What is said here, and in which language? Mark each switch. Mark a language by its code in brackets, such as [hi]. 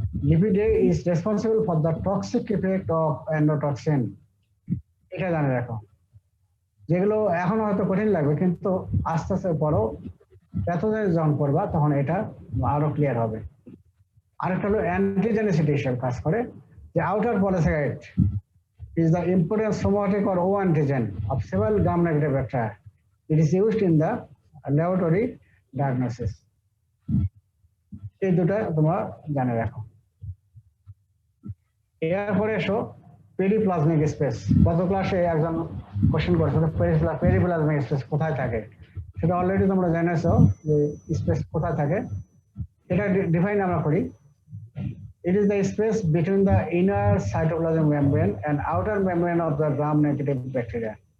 [en] lipid A is responsible for the toxic effect of endotoxin, [bn] এটা জানে রাখো। যেগুলো এখন হয়তো কঠিন লাগবে কিন্তু আস্তে আস্তে পড়ো, এতদিন যখন করবা তখন এটা আরো ক্লিয়ার হবে। আরেকটা হলো অ্যান্টিজেনিসিটি হিসেবে কাজ করে, যে outer polysaccharide [en] is the important somatic or O antigen of several gram-negative bacteria. It is used in the laboratory diagnosis. [bn] এই দুটা তোমরা জানে রাখো। এরপরে এসো পেরিপ্লাজমিক স্পেস। গত ক্লাসে একজন কোশ্চেন করেছিল পেরিপ্লাজমিক স্পেস কোথায় থাকে, সেটা অলরেডি তোমরা জেনেছো যে স্পেস কোথায় থাকে। এটা ডিফাইন আমরা করি। [en] It is the space between the inner cytoplasmic membrane and outer membrane of the gram-negative bacteria.